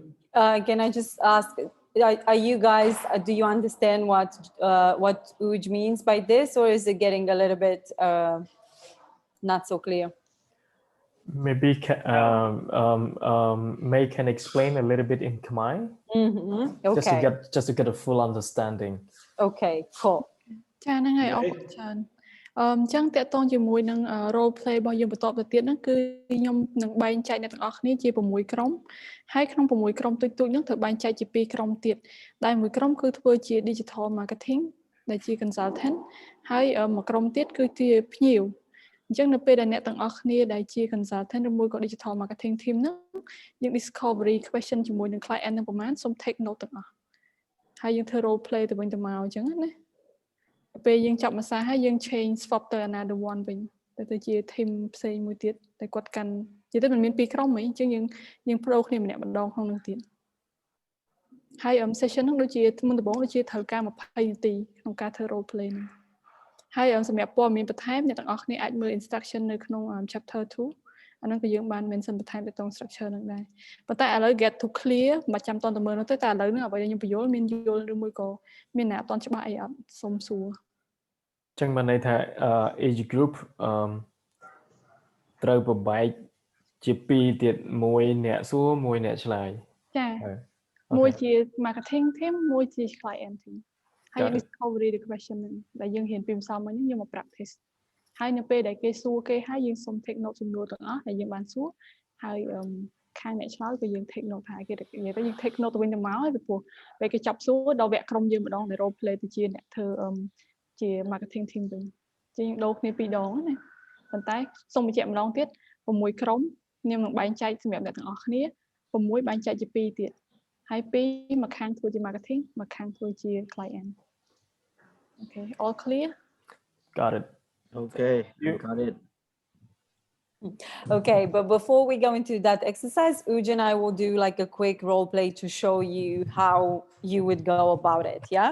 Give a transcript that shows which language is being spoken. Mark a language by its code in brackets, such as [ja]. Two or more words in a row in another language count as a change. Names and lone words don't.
[en] Can I just ask, are you guys, do you understand what Uj means by this, or is it getting a little bit not so clear? Maybe May can explain a little bit in Khmer, Okay. just to get a full understanding. Okay, cool. [km] ចាហ្នឹងហើយអរគុណច្រើនអញ្ចឹងតកតងជាមួយនឹង [en] role play [km] របស់យើងបន្តទៅទៀតហ្នឹងគឺខ្ញុំនឹងបែងចែកអ្នកទាំងអស់គ្នាជា6ក្រុមហើយក្នុង6 ក្រុមទូចៗហ្នឹងត្រូវបែងចែកជា2ក្រុមទៀតដែលមួយក្រុមគឺធ្វើជា [en] digital marketing [km] ដែលជា consultant ហើយមួយក្រុមទៀតគឺជា ភ្ញៀវអញ្ចឹងនៅពេលដែលអ្នកទាំងអស់គ្នាដែលជា consultant ឬមួយក៏ [en] digital marketing team [km] ហ្នឹងយើង [en] discovery question [km] ជាមួយនឹង client ហ្នឹងប្រហែលសូម [en] take note [km] ទាំងអស់ហើយយើងធ្វើ [en] role play [km] ទៅវិញទៅមកអញ្ចឹងណាពេលយើងចាប់មួយសារហើយយើង [en] change swap [km] ទៅ [en] another one [km] វិញទៅជា team ផ្សេងមួយទៀតតែគាត់កាន់និយាយទៅមិនមាន2ក្រុមហីអញ្ចឹងយើងប្រូគ្នាម្នាក់ម្ដងក្នុងនោះទៀត ហើយ session ហ្នឹងដូចជាមុនដំបូងដូចជាត្រូវការ20នាទីក្នុងការធ្វើ [en] role play [km] ហ្នឹងហើយសម្រាប់ព័ត៌មានបន្ថែមអ្នកទាំងអស់គ្នាអាចមើល instruction នៅក្នុង chapter 2 អាហ្នឹងក៏យើងបាន mention បន្ថែមទៅក្នុង structure ហ្នឹងដែរប៉ុន្តែឥឡូវ [en] get to clear [km] មិនចាំតន់ទៅមើលនោះទេតែឥឡូវហ្នឹងអ្វីដែលខ្ញុំបញ្យល់មានយល់ឬមួយក៏មានអ្នកអត់តន់ច្បាស់អីអត់សូមសួរ ចឹងបានន័យថា [en] age group [km] ត្រូវប្របែកជា2ទៀតមួយអ្នកសួរមួយអ្នកឆ្លើយ ចាមួយជា [en] marketing team [km] មួយជា [en] client team [km] ហើយ [en] discovery the question [km] ហ្នឹងដែលយើងរៀនពីម្សិលមិញហ្នឹងយើងមក practice ហើយនៅពេលដែលគេសួរគេហើយ យើងសុំ [en] take note [km] សំណួរទាំងអស់ដែលយើងបានសួរហើយខាងអ្នកឆ្លើយក៏យើង [en] take note [km] ហើយគេនិយាយទៅយើង [en] take note [km] ទៅវិញទៅមកហើយពីព្រោះពេលគេចាប់សួរដល់វគ្គក្រុមយើងម្ដងដែល [en] role play [km] ទៅជាអ្នកធ្វើជា [en] marketing team [km] វិញជាងដូរគ្នា2ដងណាប៉ុន្តែសូមបញ្ជាក់ម្ដងទៀត6ក្រុមខ្ញុំនឹងបែងចែកសម្រាប់អ្នកទាំងអស់គ្នា6បែងចែកជា2ទៀតហើយ2មកខាងធ្វើជា marketing មកខាងធ្វើជា client [en] Okay all clear Got it Okay, got it. Okay, but before we go into that exercise, Uj and I will do like a quick role play to show you how you would go about it. Yeah.